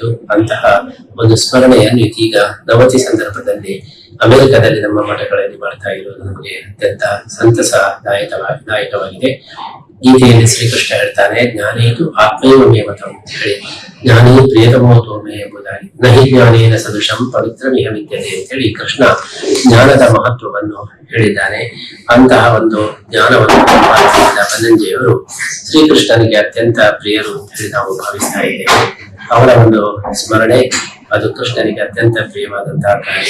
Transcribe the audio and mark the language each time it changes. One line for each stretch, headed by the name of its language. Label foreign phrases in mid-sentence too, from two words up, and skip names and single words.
Kannada: ಅಂತಹ ಒಂದು ಸ್ಮರಣೆಯನ್ನು ಇದೀಗ ನವತಿ ಸಂದರ್ಭದಲ್ಲಿ ಅಮೆರಿಕದಲ್ಲಿ ನಮ್ಮ ಮಠಗಳಲ್ಲಿ ಮಾಡ್ತಾ ಇರುವುದು ನಮಗೆ ಅತ್ಯಂತ ಸಂತಸದಾಯಕವಾಗಿದೆ. ಗೀತೆಯಲ್ಲಿ ಶ್ರೀಕೃಷ್ಣ ಹೇಳ್ತಾನೆ,
Sanskrit: ಜ್ಞಾನೇತು ಆತ್ಮೈವ ಮೇ ಮತಂ
Kannada: ಅಂತ ಹೇಳಿ,
Sanskrit: ಜ್ಞಾನೇ ಪ್ರಿಯತಮೋ ತೋಮೆ
Kannada: ಎಂಬುದಾಗಿ,
Sanskrit: ನಹಿ ಜ್ಞಾನೇನ ಸದೃಶಂ ಪವಿತ್ರಮಿಹ ವಿದ್ಯತೆ
Kannada: ಅಂತೇಳಿ ಕೃಷ್ಣ ಜ್ಞಾನದ ಮಹತ್ವವನ್ನು ಹೇಳಿದ್ದಾನೆ. ಅಂತಹ ಒಂದು ಜ್ಞಾನವನ್ನು ಸಂಪಾದಿಸಿದ ಬನ್ನಂಜಿಯವರು ಶ್ರೀಕೃಷ್ಣನಿಗೆ ಅತ್ಯಂತ ಪ್ರಿಯರು ಅಂತ ಹೇಳಿ ನಾವು ಭಾವಿಸ್ತಾ ಇದ್ದೇವೆ. ಅವರ ಒಂದು ಸ್ಮರಣೆ ಅದು ಕೃಷ್ಣನಿಗೆ ಅತ್ಯಂತ ಪ್ರಿಯವಾದಂತಹ ಕಾರ್ಯ.